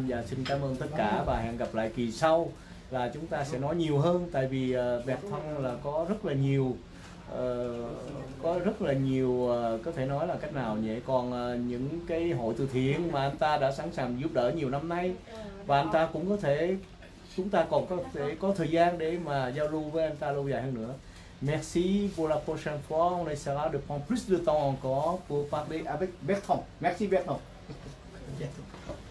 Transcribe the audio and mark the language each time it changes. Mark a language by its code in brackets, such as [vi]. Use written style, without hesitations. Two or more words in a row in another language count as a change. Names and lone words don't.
[vi] Và xin cảm ơn tất cả và hẹn gặp lại kỳ sau là chúng ta sẽ nói nhiều hơn, tại vì Bertrand là có rất là nhiều có rất là nhiều có thể nói là cách nào nhỉ, còn những cái hội từ thiện mà anh ta đã sẵn sàng giúp đỡ nhiều năm nay, và anh ta cũng có thể, chúng ta còn có thể có thời gian để mà giao lưu với anh ta lâu dài hơn nữa. [fr] Merci pour la prochaine fois, on essaiera de prendre plus de temps encore pour parler avec Bertrand. Merci Bertrand. Bientôt.